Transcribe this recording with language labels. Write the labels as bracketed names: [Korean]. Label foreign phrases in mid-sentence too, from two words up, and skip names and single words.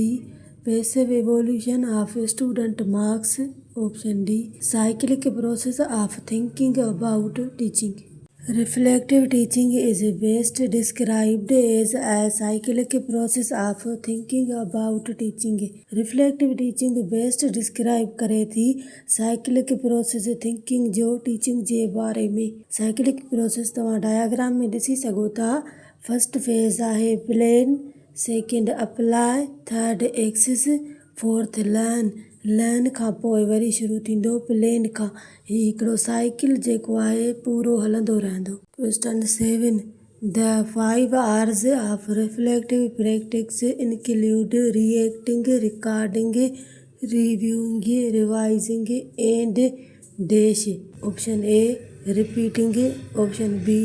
[English] Passive evolution of student marks. Option D. Cyclic process of thinking about teaching. Reflective teaching is best described as a cyclic process of thinking about teaching. Reflective teaching best describe [Sindhi] करे थी [English] cyclic process thinking जो teaching [Sindhi] जे बारे में. [English] Cyclic process [Sindhi] तव्हां डायग्राम में ॾिसी सघो था. [English] first phase [Sindhi] आहे [English] plan, second apply, third access, fourth learn [Sindhi] खां पोइ वरी शुरू थींदो प्लेन खां. हीउ हिकिड़ो साइकिल जेको आहे पूरो हलंदो रहंदो. [English] Question 7. The 5 R's of reflective practice include reacting, recording, reviewing, revising and dash. Option A. Repeating. Option B.